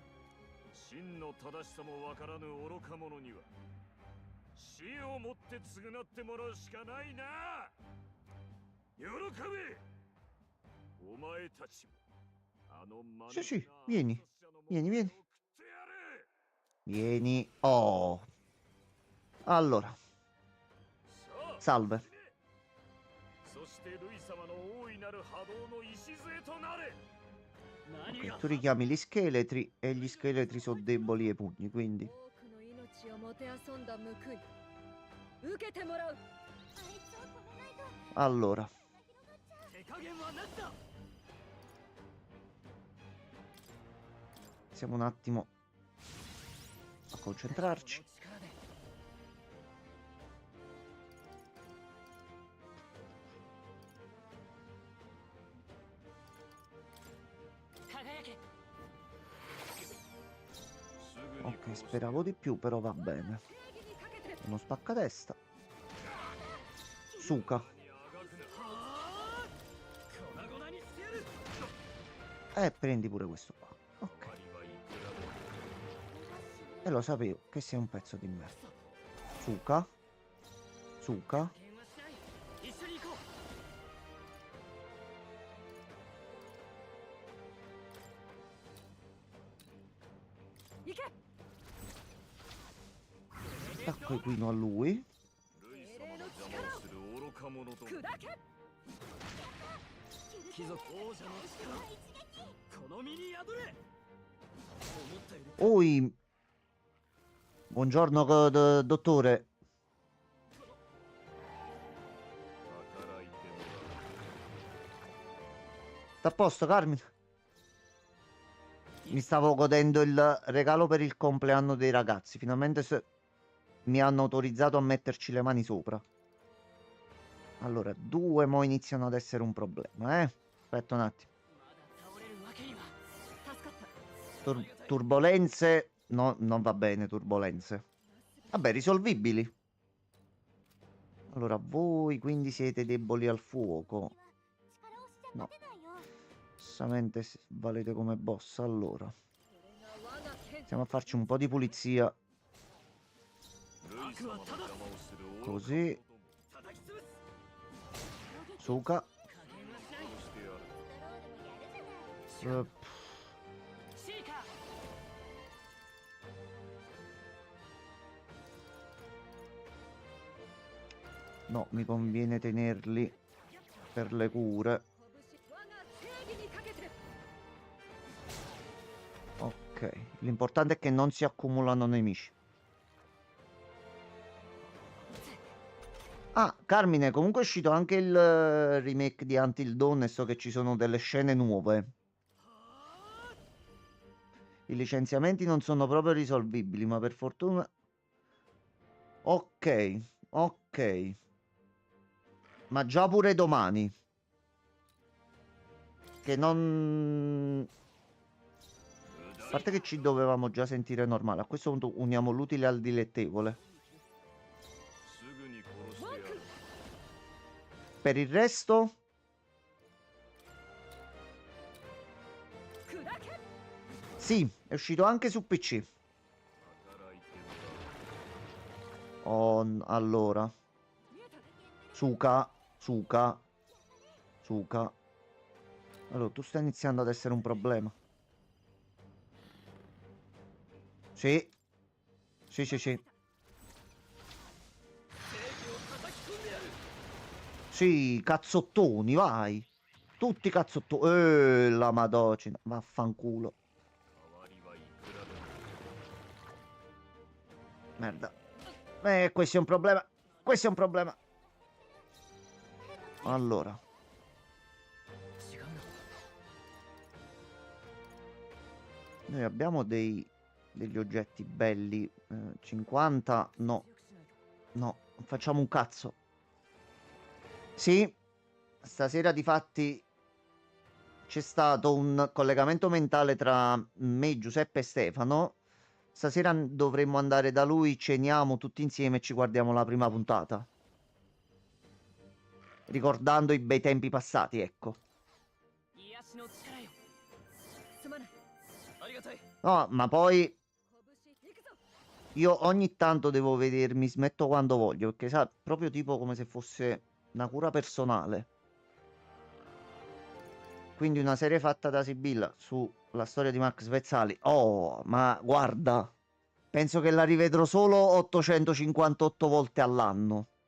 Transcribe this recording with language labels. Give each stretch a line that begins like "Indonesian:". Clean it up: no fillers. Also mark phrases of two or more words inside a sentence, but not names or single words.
Japanese: 真の正しさもわからぬ愚か者には死をもって償ってもらうしかないな。喜べ。お前たちもあのマヌ
Italian: Sì, sì,
Japanese: ケな
Italian: vieni,
Japanese: 殺者の
Italian: vieni,
Japanese: 元
Italian: vieni.
Japanese: へ送ってやれ。
Italian: Vieni. Oh. Allora,
Japanese: さあ
Italian: salve.
Japanese: そしてルイ様の大いなる波動の礎となれ。
Italian: Ok, tu richiami gli scheletri e gli scheletri sono deboli ai pugni, quindi...
Japanese: 多くの命をもてあそんだ報い受けてもらう。あいつを止めないと
Italian: Allora,
Japanese: 手加減はなしだ。
Italian: siamo un attimo a concentrarci.
Japanese: 力で 輝け。すぐに
Italian: Ok, speravo di più, però va bene.
Japanese: 正義にかけて
Italian: Uno spaccatesta. Suka.
Japanese: 粉々にしてやる。
Italian: Prendi pure questo qua. Ok. E lo sapevo che sei un pezzo di merda. Suka. Suka.
Japanese: 減はしない。一緒に行こう。行け。
Italian: Attacco equino a lui.
Japanese: ルイ様の邪魔をする愚か者ども。砕け。貴族王者の力この身に宿れ。思ったより
Italian: Oi. Buongiorno, dottore.
Japanese: 働いてもらう。
Italian: Sta a posto, Carmine? Mi stavo godendo il regalo per il compleanno dei ragazzi. Finalmente mi hanno autorizzato a metterci le mani sopra. Allora, due mo iniziano ad essere un problema, eh? Aspetta un attimo.
Japanese: まだ倒れるわけには。助かった。
Italian: Turbolenze. No, non va bene, turbolenze. Vabbè, risolvibili. Allora, voi quindi siete deboli al fuoco.
Japanese: 力押しじゃ勝てないよ。
Italian: Giustamente valete come boss. Allora,
Japanese: これが我が剣。
Italian: stiamo a farci un po' di pulizia.
Japanese: ルイ様の邪魔をする愚か者ども。
Italian: Così.
Japanese: 叩き潰す。
Italian: Suka.
Japanese: 加減はしない。してやる。ストローでもやるじゃない。シーカー。
Italian: No, mi conviene tenerli per le cure.
Japanese: 拳我が正義にかけて。
Italian: Ok, l'importante è che non si accumulano nemici. Ah, Carmine, comunque è uscito anche il remake di Until Dawn e so che ci sono delle scene nuove. I licenziamenti non sono proprio risolvibili, ma per fortuna... Ok, ok. Ma già pure domani. Perché non... A parte che ci dovevamo già sentire normale. A questo punto uniamo l'utile al dilettevole.
Japanese: すぐに殺してやる。
Italian: Per il resto...
Japanese: 砕け
Italian: Sì, è uscito anche su PC.
Japanese: 働いてもらう。
Italian: Oh, allora. Suka, Suka, Suka. Allora, tu stai iniziando ad essere un problema. Sì. Sì, sì, sì. Sì, cazzottoni, vai. Tutti cazzottoni. La madocina. Vaffanculo.
Japanese: 代わりはいくらでも。
Italian: Merda. Questo è un problema. Questo è un problema. Allora.
Japanese: 違うな
Italian: Noi abbiamo degli oggetti belli. 50? No.
Japanese: 強くしないと
Italian: No, non facciamo un cazzo. Sì, stasera difatti c'è stato un collegamento mentale tra me, Giuseppe e Stefano. Stasera dovremmo andare da lui, ceniamo tutti insieme e ci guardiamo la prima puntata. Ricordando i bei tempi passati, ecco.
Japanese: 癒しの力よすまないありがたい
Italian: No, ma poi
Japanese: 拳行くぞ
Italian: io ogni tanto devo vedermi, smetto quando voglio, perché sa, proprio tipo come se fosse una cura personale. Quindi una serie fatta da Sibilla sulla storia di Max Vezzali. Oh, ma guarda, penso che la rivedrò solo 858 volte all'anno.